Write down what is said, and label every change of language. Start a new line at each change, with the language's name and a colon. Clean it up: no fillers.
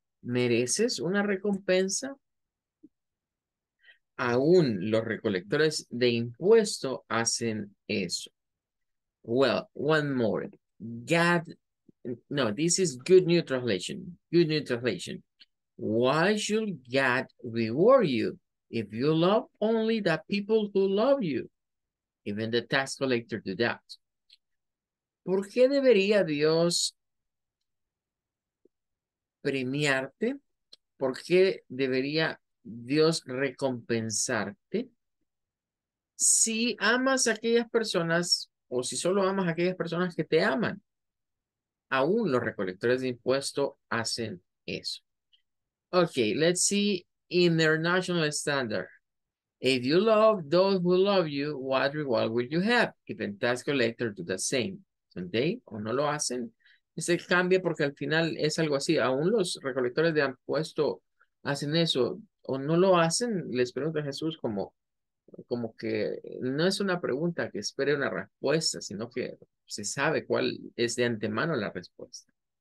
Spanish: ¿Mereces una recompensa? Aún los recolectores de impuesto hacen eso.
English: Well, one more. God, no, this is Good New Translation. Good New Translation. Why should God reward you if you love only the people who love you? Even the tax collector do that.
Spanish: ¿Por qué debería Dios premiarte? ¿Por qué debería Dios recompensarte? Si amas a aquellas personas o si solo amas a aquellas personas que te aman, aún los recolectores de impuestos hacen eso.
English: Okay, let's see international standard. If you love those who love you, what reward will you have? Even tax collectors do the same.
Spanish: ¿Son
English: they
Spanish: o no lo hacen? Ese cambia porque al final es algo así. Aún los recolectores de impuestos hacen eso o no lo hacen. Les pregunta a Jesús como que no es una pregunta que espere una respuesta, sino que se sabe cuál es de antemano la respuesta.